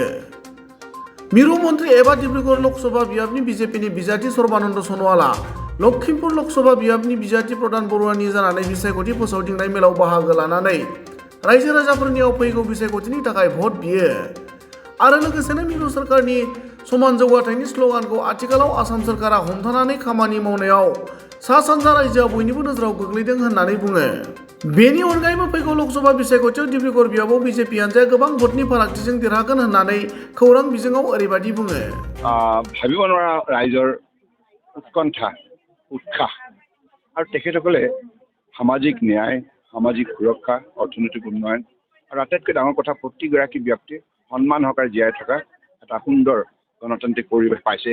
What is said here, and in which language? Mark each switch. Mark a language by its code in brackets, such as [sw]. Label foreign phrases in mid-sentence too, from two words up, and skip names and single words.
[brx] मिरु मन्त्रि एबा डिब्रुगड़ लकसभा बियाबनि बिजेपिनि बिजाथि सर्बानन्द सन'वालआ लखिमपुर लकसभा बियाबनि बिजाथि प्रधान बरुवानि जानानै बिसायख'थि फोसावदिंनाय मेलाव बाहागो लानानै रायजो राजाफोरनियाव फैगौ बिसायख'थिनि थाखाय भट बियो आरो लोगोसेनो मिरु सोरखारनि समान जौगाथायनि स्ल'गानखौ आथिखालाव आसाम सोरखारा हमथानानै खामानि मावनायाव सा सानजा रायजोआ बयनिबो नोजोराव गोग्लैदों होननानै बुङो। बेनि अनगायैबो फैगौ लकसभा बिसायख'थियाव डिब्रुगड़ बियाबाव बिजेपि हानजाया गोबां भटनि फारागथिजों देरहागोन होननानै खौरां बिजोङाव ओरैबायदि बुङो। [as] ভাবিব নোৱাৰা ৰাইজৰ উৎকণ্ঠা উৎসাহ আৰু তেখেতসকলে সামাজিক ন্যায় সামাজিক সুৰক্ষা অৰ্থনৈতিক উন্নয়ন আৰু আটাইতকৈ ডাঙৰ কথা প্ৰতিগৰাকী ব্যক্তিৰ সন্মান সহকাৰে জীয়াই থকা এটা সুন্দৰ গণতান্ত্ৰিক পৰিৱেশ পাইছে।